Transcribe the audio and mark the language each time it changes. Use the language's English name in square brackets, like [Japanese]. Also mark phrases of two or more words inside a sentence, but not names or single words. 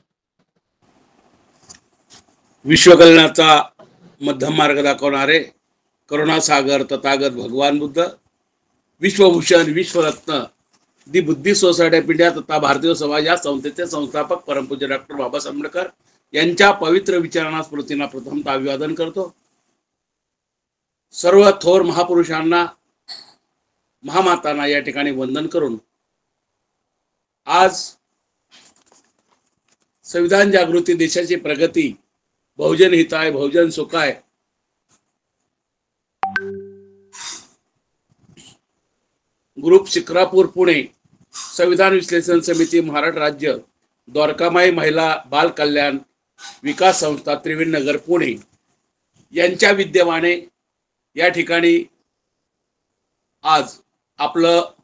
[Marathi] विश्वकल्याणाचा मध्यम मार्ग दाखवणारे करुणासागर तथागत भगवान बुद्ध, विश्वभूषण, विश्वरत्न, दी बुद्धी सोसायटी ऑफ इंडिया तथा भारतीय समाज या संस्थेचे संस्थापक परमपूज्य डॉक्टर बाबासाहेब आंबेडकर यांच्या पवित्र विचारांना स्मृतींना प्रथमतः अभिवादन करतो। सर्व थोर महापुरुषांना, महामातांना या ठिकाणी वंदन करून आज संविधान जागृती देशाची प्रगती, बहुजन हिताय बहुजन सुखाय ग्रुप शिक्रापूर पुणे, संविधान विश्लेषण समिती महाराष्ट्र राज्य, द्वारकामाई महिला बाल कल्याण विकास संस्था त्रिवेणीनगर पुणे यांच्या विद्यमाने या ठिकाणी आज आपलं